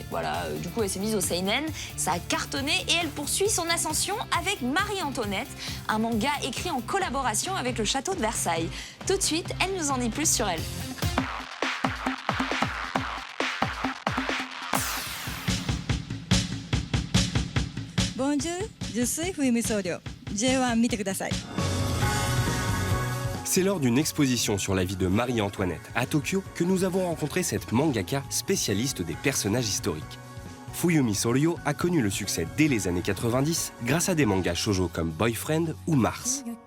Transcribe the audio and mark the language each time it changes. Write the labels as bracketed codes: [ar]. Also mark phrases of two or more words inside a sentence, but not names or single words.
[fr] Voilà, du coup, elle s'est mise au seinen, ça a cartonné et elle poursuit son ascension avec Marie-Antoinette, un manga écrit en collaboration avec le château de Versailles. Tout de suite, elle nous en dit plus sur elle. Bonjour, je suis Fuyumi Soryo. [ja] J1 見てください. [fr] C'est lors d'une exposition sur la vie de Marie-Antoinette à Tokyo que nous avons rencontré cette mangaka spécialiste des personnages historiques. Fuyumi Soryo a connu le succès dès les années 90 grâce à des mangas shoujo comme Boyfriend ou Mars.